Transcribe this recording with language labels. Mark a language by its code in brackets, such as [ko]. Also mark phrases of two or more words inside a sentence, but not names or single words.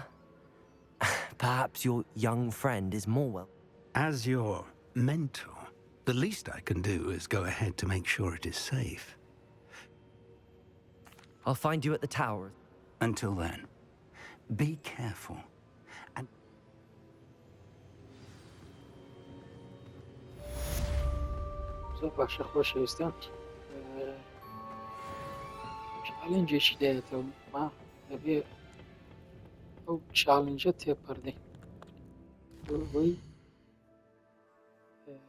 [en] Perhaps your young friend is more well. As your mentor, the least I can do is go ahead to make sure it is safe. I'll find you at the tower. Until then, be careful. And [ckb] باشە خۆشەویستان چالنجێکی دێتەوە ما دەبێ ئەو چالنجە تێپەردەین بۆی